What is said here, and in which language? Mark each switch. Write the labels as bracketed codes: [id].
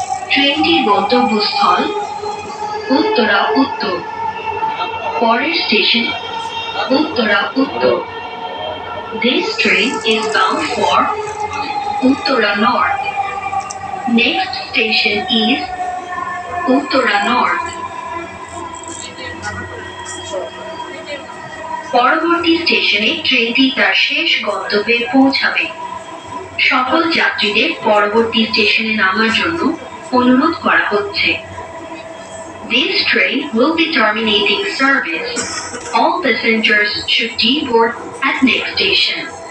[bn] ট্রেনটির গন্তব্যস্থল উত্তরা উত্তর। পরের স্টেশন উত্তরা উত্তর। [en] This train is bound for Uttara North. Next station is Uttara North. [bn] পরবর্তী স্টেশনে ট্রেনটি তার শেষ গন্তব্যে পৌঁছাবে। সকল যাত্রীদের পরবর্তী স্টেশনে নামার জন্য অনুরোধ করা হচ্ছে। [en] This train will be terminating service. All passengers should deboard at next station.